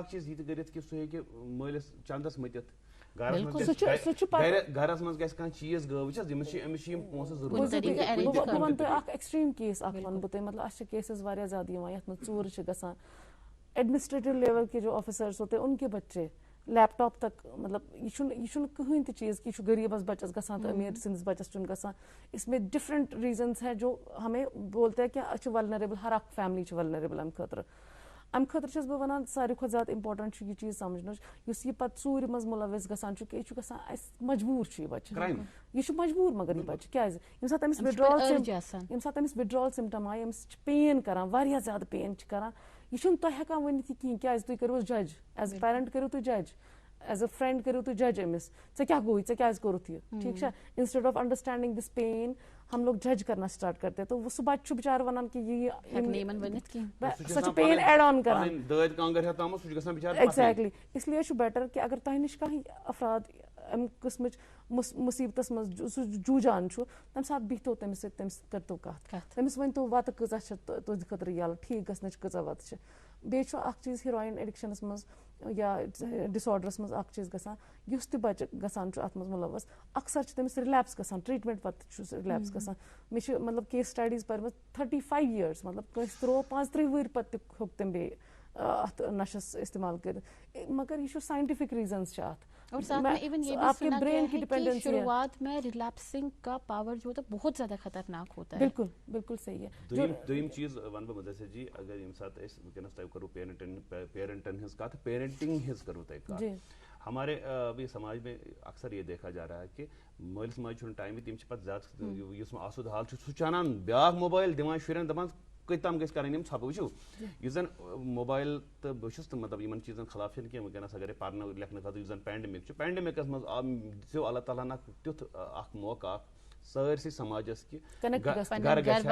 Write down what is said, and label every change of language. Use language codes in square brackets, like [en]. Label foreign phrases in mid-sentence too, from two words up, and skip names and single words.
[ks] گرس منٛز گژھِ کانٛہہ چیٖز گٲو وٕچھ حظ أمِس چھِ یِم پونٛسہٕ بہٕ وَنہٕ تۄہہِ اکھ [en] extreme case [ks] اکھ وَنہٕ بہٕ تۄہہِ مطلب اَسہِ چھِ کیسز واریاہ زیادٕ یِوان یَتھ منٛز ژوٗرٕ چھِ گژھان [ur] ایڈمنسٹریٹو لیول کے جو آفیسرس ہوتے ان کے بچے لیپ ٹاپ تک [ks] مطلب یہِ چھُنہٕ کٕہٕنۍ تہِ چیٖز کہِ یہِ چھُ غریٖبس بچس گژھان تہٕ أمیٖر سٕنٛدِس بچس چھُنہٕ گژھان [ur] اس میں ڈفرنٹ ریٖزنز ہے جو ہمیں بولتے ہیں کہ [ks] أسۍ چھِ ولنریبل ہر اکھ فیملی چھِ ولنریبل اَمہِ خٲطرٕ اَمہِ خٲطرٕ چھَس بہٕ وَنان ساروی کھۄتہٕ زیادٕ اِمپاٹنٹ چھُ یہِ چیٖز سمجھنٕچ یُس یہِ پتہٕ ژوٗرِ منٛز مُلوث گژھان چھُ کہِ یہِ چھُ گژھان اَسہِ مجبوٗر چھُ یہِ بچہِ یہِ چھُ مجبوٗر مگر یہِ بچہِ کیٛازِ ییٚمہِ ساتہٕ أمِس [en] withdrawal symptom [ks] آیہِ أمِس چھِ پین کران واریاہ زیادٕ پین چھِ کران یہِ چھُنہٕ تۄہہِ ہٮ۪کان ؤنِتھ یہِ کِہیٖنۍ کیٛازِ تُہۍ کٔرۍہوٗس [en] judge as a parent [ks] کٔرِو تُہۍ [en] judge as a friend [ks] کٔرِو تُہۍ جج أمِس ژےٚ کیٛاہ گوٚوُے ژےٚ کیٛازِ کوٚرُتھ یہِ ٹھیٖک چھا [en] instead of understanding this pain [ur] ہم لوگ جج کرنا سٹارٹ کرتے [ks] تو سُہ بچہِ چھُ بِچارٕ وَنان کہِ سۄ چھِ پین ایڈ آن کران ایگزیکٹلی [ur] اس لیے [ks] چھُ بیٹر کہِ اگر تۄہہِ نِش کانٛہہ افراد اَمہِ قٕسمٕچ مُصیٖبتَس منٛز سُہ جوٗجان چھُ تَمہِ ساتہٕ بِہتو تٔمِس سۭتۍ تٔمِس کٔرتو کَتھ تٔمِس ؤنۍتو وَتہٕ کۭژاہ چھِ تُہنٛدِ خٲطرٕ یَلہٕ ٹھیٖک گژھنٕچ کۭژاہ وَتہٕ چھِ. بیٚیہِ چھُ اَکھ چیٖز ہیٖرویِن ایڈِکشَنَس منٛز یا ڈِس آرڈرَس منٛز اَکھ چیٖز گژھان یُس تہِ بَچہِ گژھان چھُ اَتھ منٛز مُلوَث اَکثر چھِ تٔمِس رِلیپس گژھان ٹرٛیٖٹمٮ۪نٛٹ پَتہٕ چھُ سُہ رِلیپس گژھان. مےٚ چھِ مطلب [en] case studies [ks] پَرِمَژ 35 years مطلب کٲنٛسہِ ترٛوو 35 ؤہٕرۍ پَتہٕ تہِ ہیوٚک تٔمۍ بیٚیہِ اَتھ نَشَس استعمال کٔرِتھ. مگر یہِ چھُ [en] scientific reasons [ks] چھِ اَتھ. [ur] اور ساتھ میں ایون یہ بھی سنا گیا ہے کہ شروعات میں ریلیپسنگ کا پاور جو ہوتا ہے بہت زیادہ خطرناک ہوتا ہے. بالکل بالکل صحیح ہے. [ks] دوٚیِم چیٖز وَنہٕ بہٕ مُدثر جی اگر ییٚمہِ ساتہٕ أسۍ وٕنکٮ۪نَس تۄہہِ کوٚروٕ پیرنٹن ہٕنٛز کَتھ پیرنٹِنگ ہٕنٛز کٔروٕ تۄہہِ کَتھ. [ur] ہمارے ابھی سماج میں اکثر یہ دیکھا جا رہا ہے کہ [ks] مٲلِس ماجہِ چھُنہٕ ٹایمٕے تِم چھِ پَتہٕ زیادٕ یُس آسُد حال چھُ سُہ چھُ اَنان بیٛاکھ موبایل دِوان شُرٮ۪ن دَپان کۭتۍ تام گژھِ کَرٕنۍ یِم ژھۄپہٕ وٕچھِو یُس زَن موبایل تہٕ بہٕ چھُس نہٕ مطلب یِمن چیٖزن خلاف چھِنہٕ کینٛہہ وٕنکٮ۪نَس اگرے پَرنہٕ لیکھنہٕ خٲطرٕ یُس زَن پینڈمِک چھُ پینڈمِکَس منٛز آو دِژیو اللہ تعالیٰ ہن اکھ تیُتھ اکھ موقعہٕ اکھ سٲرسٕے سماجس کہِ گرٕ